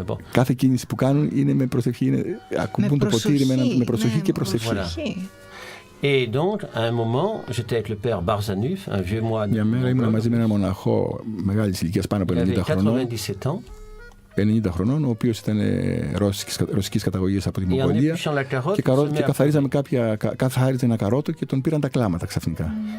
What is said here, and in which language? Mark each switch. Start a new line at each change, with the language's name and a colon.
Greek: Κάθε κίνηση που κάνουν είναι με προσευχή, ακουμπούν το ποτήρι με προσοχή και προσευχή.
French: Et donc, à un moment, j'étais avec le père Barzanuf, un vieux moine.
Greek: Μια μέρα ήμουν μαζί με έναν μοναχό μεγάλης ηλικίας, πάνω από 90 χρονών. 90 χρονών, ο οποίος ήταν ρωσικής καταγωγής από τη Μογγολία και καθαρίζαμε καθάριζε ένα καρότο και τον πήραν τα κλάματα ξαφνικά.